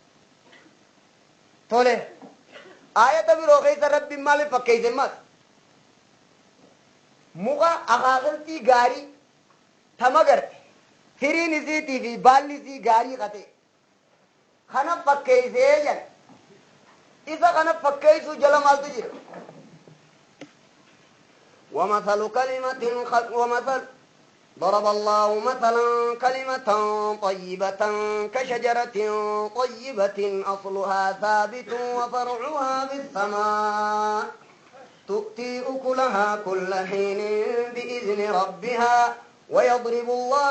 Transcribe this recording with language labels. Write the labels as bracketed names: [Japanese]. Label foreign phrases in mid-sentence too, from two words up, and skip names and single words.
[Oromo] tole ayata biroo keessa rabbiin maaliif fakkeeyse mas muka akaakiltii gaarii tama garte hiriin isiitii fi baalli isii gaarii qate kana fakkeeysee jedha isa kana fakkeeysuu jala maaltu jira [Arabic] ومثل ضرب الله مثلا كلمة طيبة كشجرة طيبة أصلها ثابت وفرعها في السماء تؤتي أكلها كل حين بإذن ربها ويضرب الله